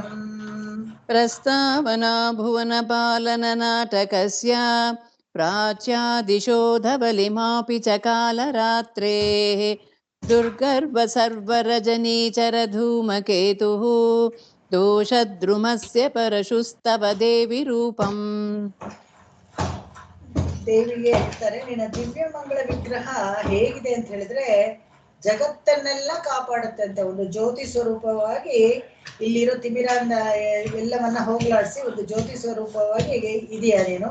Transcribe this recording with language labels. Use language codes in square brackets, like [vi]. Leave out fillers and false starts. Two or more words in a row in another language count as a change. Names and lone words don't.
[sa] ಪ್ರಸ್ತಾವನಾ ಭುವನ ಪಾಲನ ನಾಟಕಸ್ಯ ಪ್ರಾಚ್ಯಾದಿಶೋ ಧವಲಿಮಾಪಿ ಚ ಕಾಲರಾತ್ರೇಃ ದುರ್ಗರ್ಭ ಸರ್ವರಜನೀಚರ ಧೂಮಕೇತುಃ ದೋಷದ್ರುಮಸ್ಯ ಪರಶುಸ್ತವ ದೇವಿ ರೂಪಂ. [kn] ದೇವಿಗೆ ಹೇಳ್ತಾರೆ, ನಿನ್ನ ದಿವ್ಯ ಮಂಗಳ ವಿಗ್ರಹ ಹೇಗಿದೆ ಅಂತ ಹೇಳಿದ್ರೆ ಜಗತ್ತನ್ನೆಲ್ಲ ಕಾಪಾಡುತ್ತೆ ಅಂತ. ಒಂದು ಜ್ಯೋತಿ ಸ್ವರೂಪವಾಗಿ ಇಲ್ಲಿರೋ ತಿಮಿರಾನ್ನ ಎಲ್ಲವನ್ನ ಹೋಗ್ಲಾಡಿಸಿ ಒಂದು ಜ್ಯೋತಿ ಸ್ವರೂಪವಾಗಿ ಇದೆಯಾ ನೀನು.